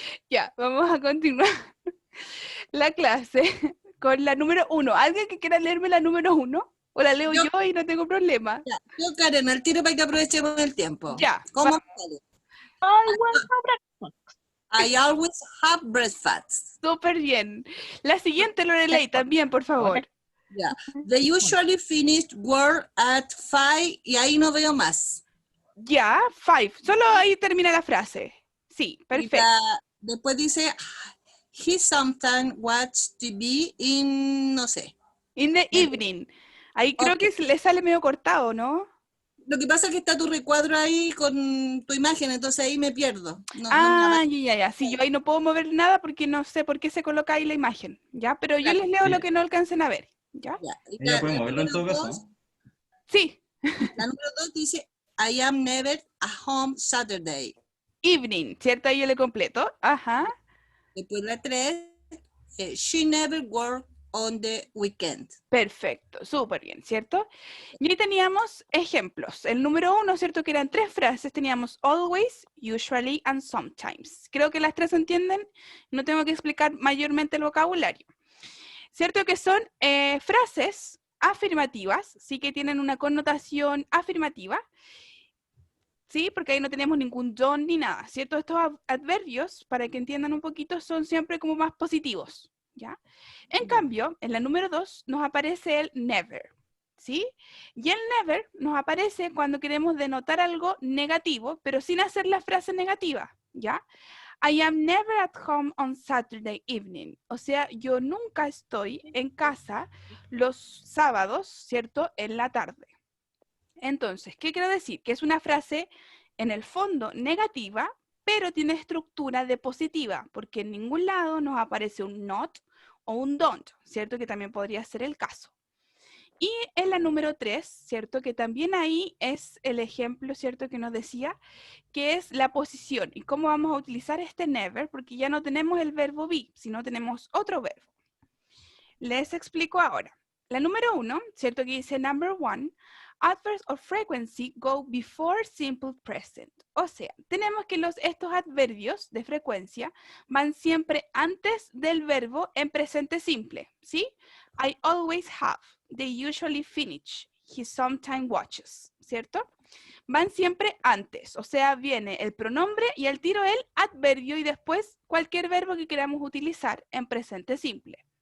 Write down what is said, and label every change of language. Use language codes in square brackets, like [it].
[es] Ya, vamos a continuar la clase con la número 1. ¿Alguien que quiera leerme la número 1? O la leo yo y no tengo problema. Ya, yo, Karen, al tiro para que aprovechemos el tiempo. Ya. ¿Cómo sale? [en] I always have breakfast. [es] Súper bien. La siguiente, Lorelei, también, por favor. Ya. [en] They usually finish work at 5 [es] y ahí no veo más. Ya, 5. Solo ahí termina la frase. Sí, perfecto. Después dice, [en] he sometimes watch TV in, [es] no sé. [en] In the evening. [es] Ahí creo que le sale medio cortado, ¿no? Lo que pasa es que está tu recuadro ahí con tu imagen, entonces ahí me pierdo. Ya. Sí, yo ahí no puedo mover nada porque no sé por qué se coloca ahí la imagen, ¿ya? Pero yo les leo lo que no alcancen a ver, ¿ya? Ella puede moverlo en todo caso. Sí. La número 2 dice, [en] I am never at home Saturday. [es] Evening, ¿cierto? Ahí yo le completo. Ajá. Después la 3, [en] she never work on the weekend. [es] Perfecto, súper bien, ¿cierto? Y ahí teníamos ejemplos. El número 1, ¿cierto? Que eran 3 frases. [en] Teníamos always, usually, and sometimes. [es] Creo que las 3 se entienden. No tengo que explicar mayormente el vocabulario. ¿Cierto? Que son frases afirmativas, sí que tienen una connotación afirmativa. ¿Sí? Porque ahí no tenemos ningún don't ni nada, ¿cierto? Estos adverbios, para que entiendan un poquito, son siempre como más positivos, ¿ya? En cambio, en la número 2 nos aparece el never, ¿sí? Y el never nos aparece cuando queremos denotar algo negativo, pero sin hacer la frase negativa, ¿ya? [en] I am never at home on Saturday evening. [es] O sea, yo nunca estoy en casa los sábados, ¿cierto? En la tarde. Entonces, ¿qué quiero decir? Que es una frase en el fondo negativa, pero tiene estructura de positiva, porque en ningún lado nos aparece un not o un don't, ¿cierto? Que también podría ser el caso. Y en la número 3, ¿cierto? Que también ahí es el ejemplo, ¿cierto? Que nos decía, que es la posición. ¿Y cómo vamos a utilizar este never? Porque ya no tenemos el verbo be, sino tenemos otro verbo. Les explico ahora. La número 1, ¿cierto? Que dice [en] number 1, adverbs of frequency go before simple present. [es] O sea, tenemos que estos adverbios de frecuencia van siempre antes del verbo en presente simple, ¿sí? [en] I always have, they usually finish, he sometimes watches, [es] ¿cierto? Van siempre antes, o sea, viene el pronombre y al tiro el adverbio y después cualquier verbo que queramos utilizar en presente simple.